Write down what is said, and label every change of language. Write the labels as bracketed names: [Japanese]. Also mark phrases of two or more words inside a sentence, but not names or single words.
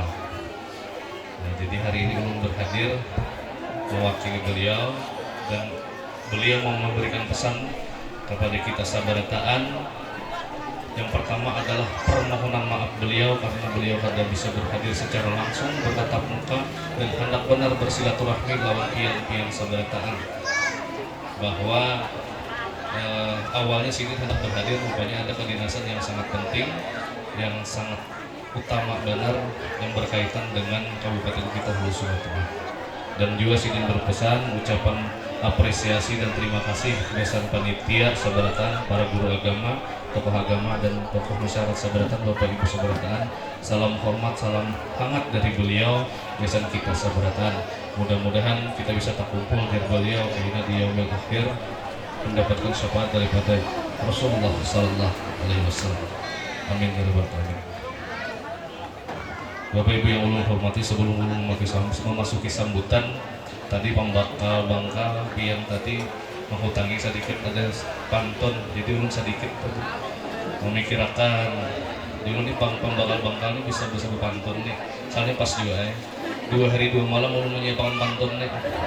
[Banjar] Nah, jadi hari ini ulun berhadir mewakili beliau dan beliau mau memberikan pesan kepada kita sabarataan. Yang pertama adalah permohonan maaf beliau karena beliau kada bisa berhadir secara langsung bertatap muka dan hendak benar bersilaturahmi lawan pian-pian sabarataan. Bahwa awalnya sini hendak berhadir, rupanya ada kedinasan yang sangat penting, yang sangat utama benar yang berkaitan dengan Kabupaten kita Hulu Sungai Tengah. Dan juga sini berpesan ucapan apresiasi dan terima kasih besan panitia sabarataan, para guru agama, tokoh agama dan tokoh masyarakat sabarataan, Bapak Ibu sabarataan. Salam hormat, salam hangat dari beliau besan kita sabarataan. Mudah-mudahan kita bisa terkumpul dari beliau sehingga di yaumil akhir mendapatkan syafaat daripada Rasulullah [Arabic] صلى الله عليه وسلم. آمين يا رب العالمين. [Banjar] Bapak Ibu yang ulun hormati, sebelum ulun memasuki sambutan, tadi pembakal Bangkal pian tadi menghutangi sedikit ada pantun, jadi ulun sedikit memikirkan dulu nih pembakal Bangkal ini bisa berpantun nih, soalnya pas juga 2 hari 2 malam ulun menyiapkan pantun nih.